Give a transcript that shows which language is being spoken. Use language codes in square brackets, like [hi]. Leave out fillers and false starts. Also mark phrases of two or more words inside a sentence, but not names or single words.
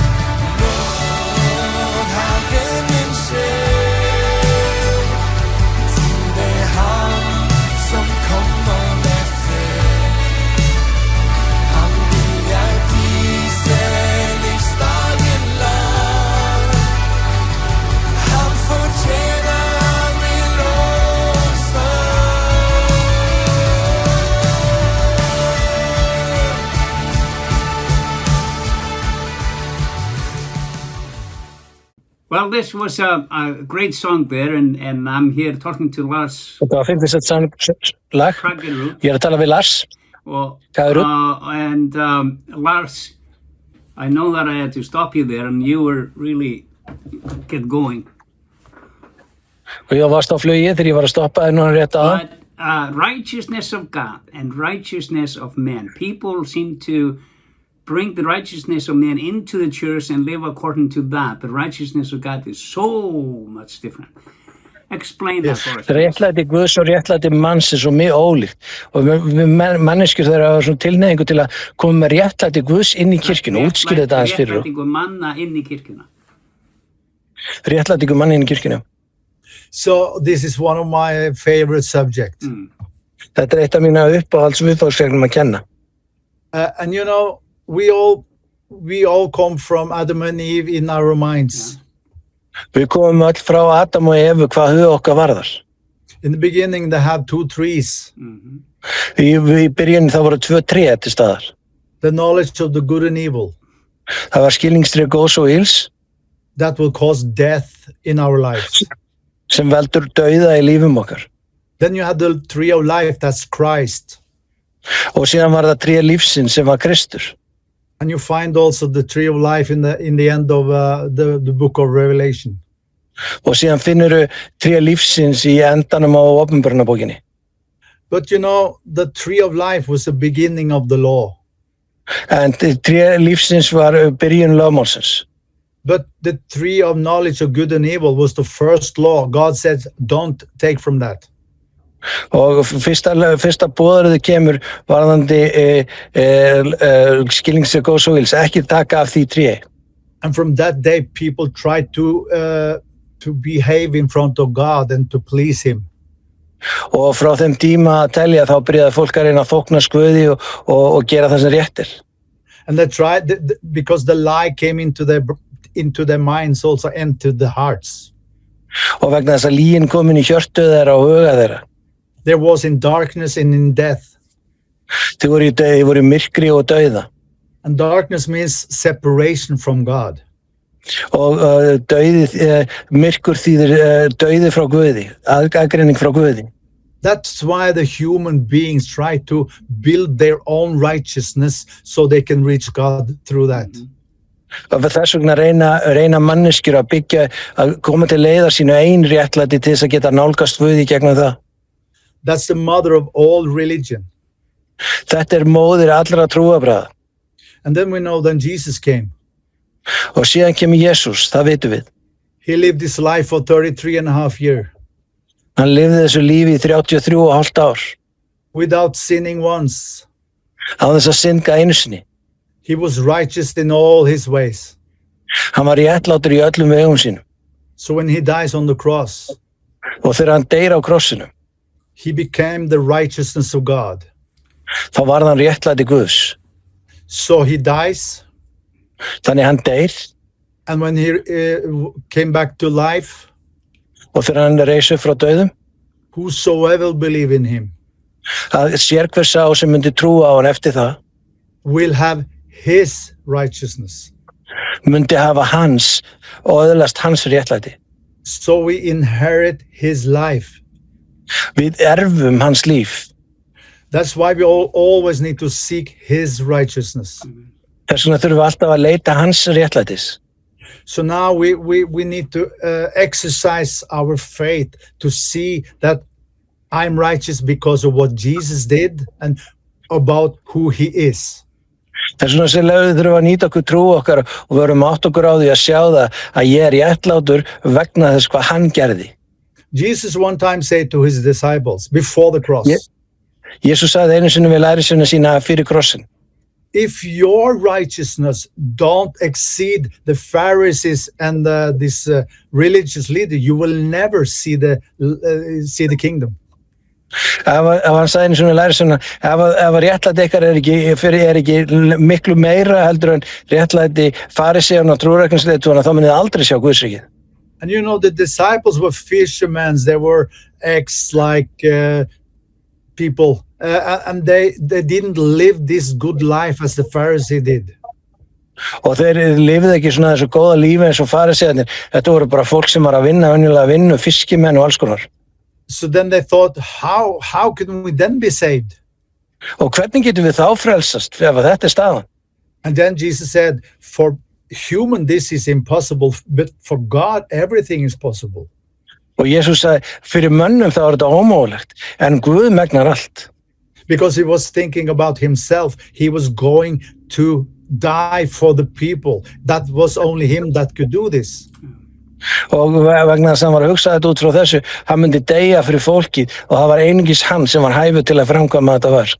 [no] Lov Herren min sjel, tilbe Han som kommer med fred. Han vil jeg prise livsdagen lang. Han fortjener min lovsang. [en] Well, this was a great song there, and I'm here talking to Lars [is] Þetta var 56 lag. Kragerud. Ég að tala við Lars. [en] Well, Kragerud. and Lars, I know that I had to stop you there, and you were really get going. [is] Og ég varst á flugi þegar ég var að stoppa þér núna rétt aðan. [en] But righteousness of God and righteousness of men. People seem to bring the righteousness of men into the church and live according to that. The righteousness of God is so much different. Explain that for us. [is] Það réttlæti Guðs og réttlæti manns er svo mjög ólíkt. Og við manneskjur þeir hafa svona tilneyingu til að koma með réttlæti Guðs inn í kirkjuna og útskýra þetta aðeins fyrir okkur. Réttlætingu manna inn í kirkjuna. Réttlætingu manna inn í kirkjuna. [en] So this is one of my favorite subjects. [is] Þetta eitt af mína uppáhaldsviðfangsefnum að kenna. [en] And you know, we all come from Adam and Eve in our minds. [is] Við komum öll frá Adam og Evu hvað hug okkar varðar. [en] In the beginning, they had 2 trees. [is] Í byrjun það voru 2 tré til staðar. [en] The knowledge of the good and evil. [is] Það var skilningstré góðs og ills [en] That will cause death in our lives. [is] sem veldur dauða í lífum okkar. [en] Then you had the tree of life, that's Christ. [is] Og síðan var það tré lífsins sem var Kristur. [en] And you find also the tree of life in the end of the book of Revelation. [is] Og síðan finnurðu tré lífsins í endanum á Opinberunarbókinni. [en] But you know, the tree of life was the beginning of the law. [is] En tré lífsins var byrjun lögmálsins. [en] But the tree of knowledge of good and evil was the first law. God said, don't take from that. [is] Og fyrsta boðorðið kemur varðandi skilningstré góðs og ills, ekki taka af því tré. [en] And from that day, people tried to behave in front of God and to please him. [is] Og frá þeim tíma að telja þá byrjaði fólk að reyna að þóknast Guði og gera það sem rétt er. [en] And they tried, because the lie came into their minds also and to the hearts. [is] Og vegna þess að lygin komin í hjörtu þeirra og huga þeirra. [en] There was in darkness and in death. [is] Þau voru í myrkri og dauða. [en] And darkness means separation from God. [is] Og myrkur þýðir dauði frá Guði, aðgreining frá Guði. [en] That's why the human beings try to build their own righteousness so they can reach God through that. [is] Og þess vegna reyna manneskjur að byggja, að koma til leiðar sínu ein réttlæti til þess að geta nálgast Guði gegnum það. [en] That's the mother of all religion. [is] Þetta móðir allra trúarbragða. [en] And then we know that Jesus came. [is] Og síðan kemur Jesús, það vitum við. [en] He lived his life for 33.5 years. [is] Hann lifði þessu lífi í 33,5 ár. [en] Without sinning once. [is] Án þess að synda einu sinni. [en] He was righteous in all his ways. [is] Hann var réttlátur í öllum vegum sínum. [en] So when he dies on the cross, [is] og þegar hann deyr á krossinum, [en] he became the righteousness of God. [is] þá varð hann réttlæti Guðs. [en] So he dies. [is] Þannig hann deyr. [en] And when he came back to life, [is] og þegar hann reis upp frá dauðum, [en] whosoever will believe in him, [is] að sér hver sá sem myndi trúa á hann eftir það, [en] will have his righteousness. [is] myndi hafa hans og öðlast hans réttlæti. [en] So we inherit his life. [is] Við erfum hans líf. [en] That's why we always need to seek his righteousness. [is] Þess vegna þurfum við alltaf að leita hans réttlætis. [en] So now we need to exercise our faith to see that I'm righteous because of what Jesus did and about who he is. [is] Þess vegna sem þurfum að nýta okkur trú okkar og við erum átt okkur á því að sjá það að ég er réttlátur vegna þess hvað hann gerði. [en] Jesus one time said to his disciples before the cross, [is] Jesús sagði einu sinni við lærisveina sína fyrir krossin. [en] If your righteousness don't exceed the Pharisees and this religious leader, you will never see the kingdom. [is] Ef hann sagði einu sinni lærisveina, ef réttlæti ykkar er ekki miklu meira heldur en réttlæti fariseana og trúræknisleiðtogana, þá munið aldrei sjá Guðsríkið. [en] And you know, the disciples were fishermen. They were like people. And they didn't live this good life as the Pharisee did. [is] Og þeir lifðu ekki svona þessu góða lífi eins og farisearnir. Þetta voru bara fólk sem var að venjulega vinnu, fiskimenn og alls konar. [en] So then they thought, how can we then be saved? [is] Og hvernig getum við þá frelsast ef þetta staðan? [en] And then Jesus said, for human this is impossible, but for God everything is possible. [is] Og Jesús sagði, fyrir mönnum þá er þetta ómögulegt, en Guð megnar allt. [en] Because he was thinking about himself. He was going to die for the people. That was only him that could do this. [is] Og vegna þess að hann var að hugsa þetta út frá þessu, hann myndi deyja fyrir fólkið og það var einungis hann sem var hæfur til að framkvæma þetta verk.